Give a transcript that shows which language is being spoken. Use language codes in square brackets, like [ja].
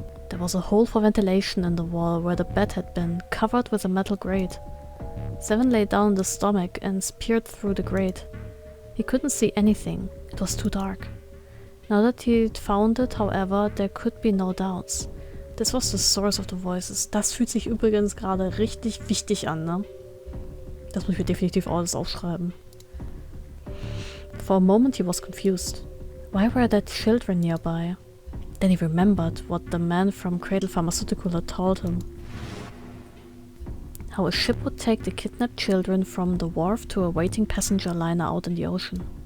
[en] There was a hole for ventilation in the wall where the bed had been, covered with a metal grate. Seven lay down on the stomach and peered through the grate. He couldn't see anything. It was too dark. Now that he'd found it, however, there could be no doubts. This was the source of the voices. [de] Das fühlt sich übrigens gerade richtig wichtig an, ne? Das muss ich mir definitiv alles aufschreiben. [en] For a moment he was confused. Why were there children nearby? Then he remembered what the man from Cradle Pharmaceutical had told him. How a ship would take the kidnapped children from the wharf to a waiting passenger liner out in the ocean.